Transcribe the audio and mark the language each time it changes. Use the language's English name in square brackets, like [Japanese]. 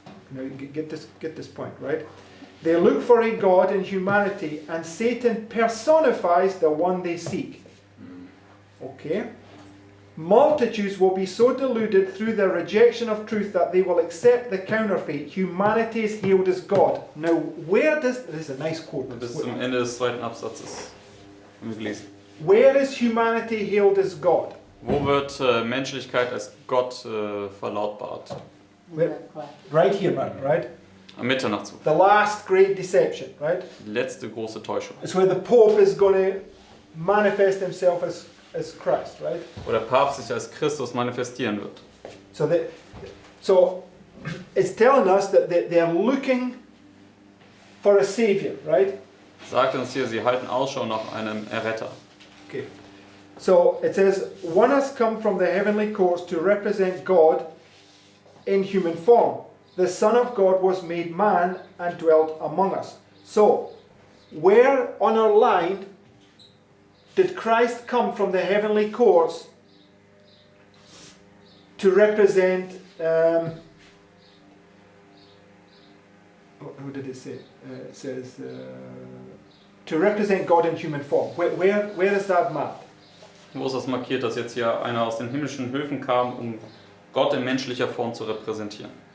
[English] Now get this point, right? They look for a God in humanity, and Satan personifies the one they seek. Okay? Multitudes will be so deluded through their rejection of truth that they will accept the counterfeit. Humanity is hailed as God. Now, this is a nice quote. [German] Bis zum Ende des zweiten Absatzes haben wir gelesen. [English] Where is humanity hailed as God? [German] Wo wird Menschlichkeit als Gott verlautbart? [English] Right here, man, right? [German] Am Mitternachtsruf. [English] The last great deception, right? [German] Die letzte große Täuschung. [English] It's where the Pope is going to manifest himself as Christ, right? [German] Wo der Papst sich als Christus manifestieren wird. [English] So it's telling us that they're looking for a savior, right? [German] Sagt uns hier, sie halten Ausschau nach einem Erretter. [English] Okay. So it says, one has come from the heavenly courts to represent God in human form. The Son of God was made man and dwelt among us. So, where on our line did Christ come from the heavenly courts to represent, how did it say? It says, to represent God in human form. Where is that marked? [German] Wo ist das markiert, dass jetzt hier einer aus den himmlischen Höfen kam, um Gott in menschlicher Form zu repräsentieren?